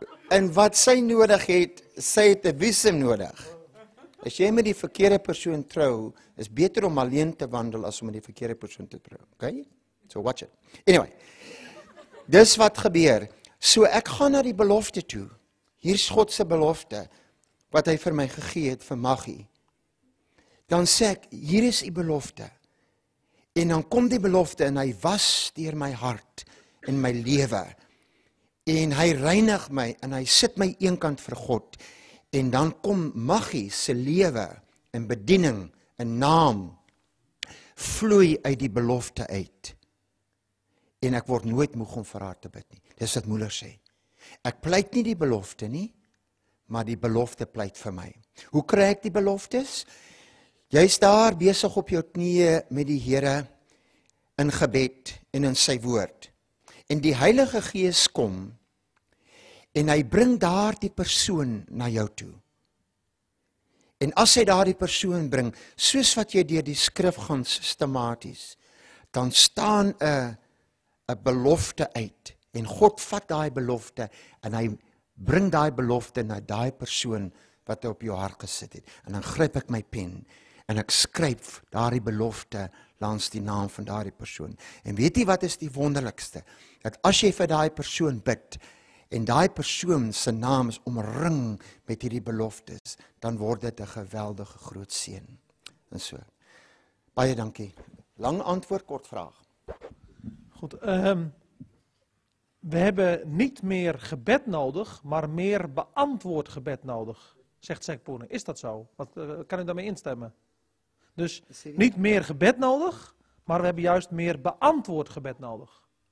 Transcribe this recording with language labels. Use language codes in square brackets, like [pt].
[af] En wat sy nodig het, sy het 'n visum nodig. As jy met die verkeerde persoon trou, is beter om alleen te wandel as om met die verkeerde persoon te trou. Okay? [en] So watch it. Anyway. [af] Dis wat gebeur. So ek gaan na die belofte toe. Hier's God se belofte wat hy vir my gegee het vir Maggie. Dan sê ek, hier is die belofte. En dan kom die belofte en hy was deur my hart en my lewe. En hy reinig my en hy sit my eenkant vir God. En dan kom Maggie se lewe en bediening en naam vloei uit die belofte uit. En ek word nooit moeg om vir haar te bid nie. Dis wat Moeller sê. Ek pleit nie die belofte nie, maar die belofte pleit vir my. Hoe kry ek die beloftes? Jy's daar besig op jou knieë met die Here in gebed en in sy woord. En die Heilige Gees kom en hy bring daardie persoon na jou toe. En as hy daardie persoon bring, soos wat jy deur die skrif gaan sistematies, dan staan 'n belofte uit. En God vat daai belofte en hy bring daai belofte na daai persoon wat hy op jou hart gesit het. En dan gryp ek my pen en ek skryf daardie belofte langs die naam van daardie persoon. En weet jy wat is die wonderlikste? Dat as jy vir daai persoon bid en daai persoon se naam is omring met hierdie beloftes, dan word dit 'n geweldige groot seën. En so. Baie dankie. Lang antwoord, kort vraag. [nl] Goed, we hebben niet meer gebed nodig, maar meer beantwoord gebed nodig, zegt Sekpoene. Is dat zo? Kan u daarmee instemmen? Dus niet meer gebed nodig, maar we hebben juist meer beantwoord gebed nodig.